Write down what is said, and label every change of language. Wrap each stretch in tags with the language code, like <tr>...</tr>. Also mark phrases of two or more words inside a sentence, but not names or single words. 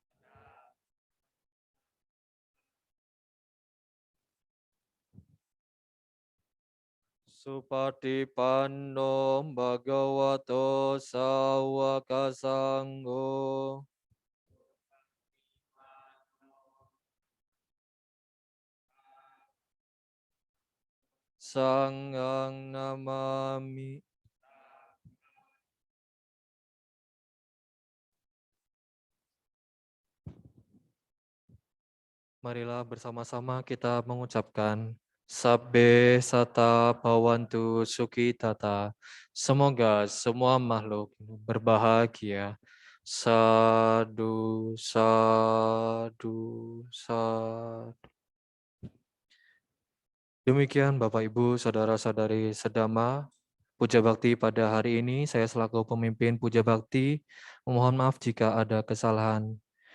<pi>Supatipanno bhagavato sawaka sangho. Sanghang namami.</pi> <id>Marilah bersama-sama kita mengucapkan</id> <pi>Sabbe sata bhavantu sukhi tata.</pi> <id>Semoga semua makhluk berbahagia.</id> <pi>Sadu, sadu, sadu.</pi> <id>Demikian Bapak Ibu, Saudara-saudari sedama, Puja Bakti pada hari ini, saya selaku pemimpin Puja Bakti, memohon maaf jika ada kesalahan.</id>